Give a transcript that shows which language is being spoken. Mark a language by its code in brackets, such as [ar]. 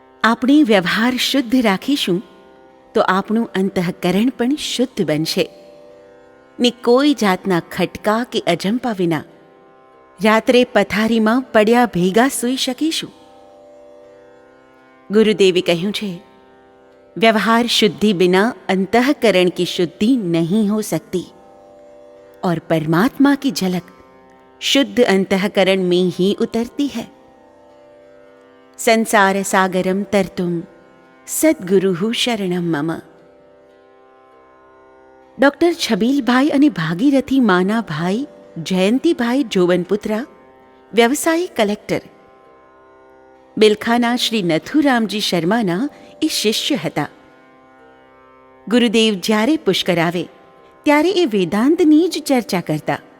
[gu] આપણે વ્યવહાર શુદ્ધ રાખીશું તો આપણું અંતઃકરણ પણ શુદ્ધ બનશે ને કોઈ જાતના ખટકા કે અજંપા વિના રાત્રે પથારીમાં પડ્યા ભેગા સૂઈ શકીશું. ગુરુદેવે કહ્યું છે, [hi] व्यवहार शुद्धि बिना अंतःकरण की शुद्धि नहीं हो सकती और परमात्मा की झलक शुद्ध अंतःकरण में ही उतरती है. [sa] संसार सागरम तरतुम सद्गुरु शरणम मम. [gu] ડૉક્ટર છબીલભાઈ અને ભાગીરથી માના ભાઈ જયંતિભાઈ જોવનપુત્રા વ્યવસાયિક કલેક્ટર બિલખાના શ્રી નથુરામજી શર્માના એ શિષ્ય હતા. ગુરુદેવ જ્યારે પુષ્કર આવે ત્યારે એ વેદાંતની જ ચર્ચા કરતા.